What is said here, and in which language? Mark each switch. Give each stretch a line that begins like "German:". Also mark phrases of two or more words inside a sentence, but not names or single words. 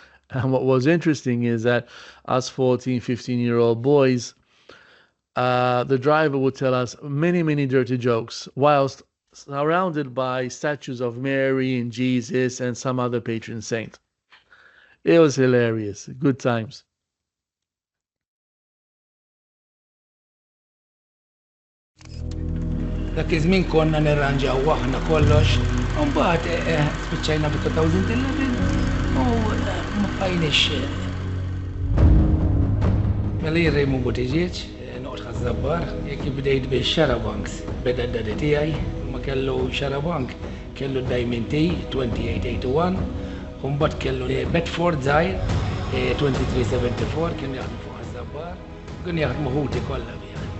English: And what was interesting is that us 14, 15-year-old boys the driver would tell us many, many dirty jokes whilst surrounded by statues of Mary and Jesus and some other patron saint. It was hilarious. Good times.
Maltese: Dak iż-żmien konna nirranġaw aħna kollox, u mbagħad spiċċajna bit-2011 u ma bqajniex. Mela jien Rejmu Buttigieg, noqgħod ħażabbar, jekk bdejt bix-Xarabanks beda d-dadi tiegħi, ma kellu Xarabank kellu Diamond T 2881, u mbagħad kellu Bedford żgħir 2374 kien jaħdmu fuq ħażabbar, kien jaħdmu ħuti kollha biha.